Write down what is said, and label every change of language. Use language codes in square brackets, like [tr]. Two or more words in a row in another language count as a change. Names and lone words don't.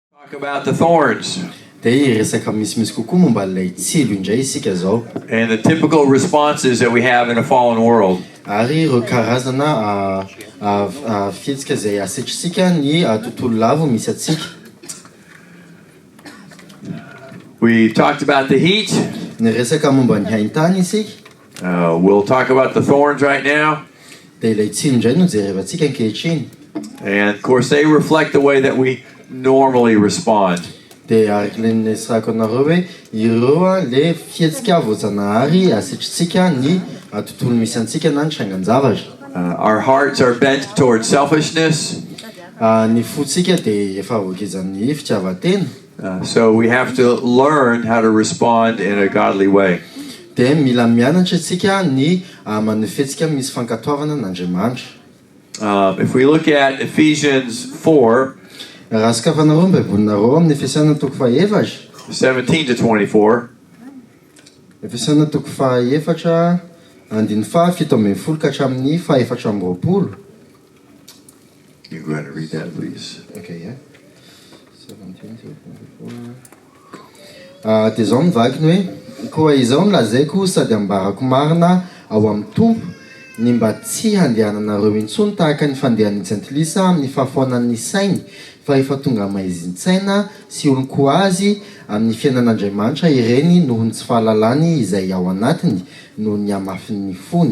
[en] About the thorns. [mg] Dia resaka misimisy kokoa momba ilay tsilo indray isika zao. [en] And the typical responses that we have in a fallen world. [mg] Ary ireo karazana fihetsika izay asitrisika ny tontolo lavo misy atsika. [en] We talked about the heat. [mg] Ny resaka momba ny haintany isika. [en] We'll talk about the thorns right now. [mg] Dia ilay tsilo indray no jerevantsika ankehitriny. [en] And of course they reflect the way that we normally respond. [mg] Dia araka ilay nesako anareo hoe ireo le fihetsika voajanahary asitritsika ny tontolo misy antsika na ny trangan-javatra. [en] Our hearts are bent towards selfishness. [mg] Ny fotsika dia efa voakezan'ny fitiavan-tena. [en] So we have to learn how to respond in a godly way. [mg] Dia mila mianatra isika ny manefetsika misy fankatoavana n'Andriamanitra. [en] If we look at Ephesians 4, [mg] raha sokafanareo ny baibolinareo amin'ny Efesiana toko fahaefatra [en] 17 to 24. [mg] Efesiana toko fahaefatra andiny fahafito ambin'ny folo ka hatramin'ny fahaefatra amby roapolo. [en] You go ahead and read that, please. Okay, yeah. 17 to 24. [mg] Dia zao mivakiny hoe koa izao no lazaiko sady ambarako marina ao amin'ny tompo ny mba tsy handehananareo intsony tahaka ny fandehan'ny antilisa amin'ny fahafoanan'ny sainy fa efa tonga maizinsaina sy olonko azy amin'ny fiainan'Andriamanitra ireny noho ny tsy fahalalany izay ao anatiny noho ny amafin'ny fony.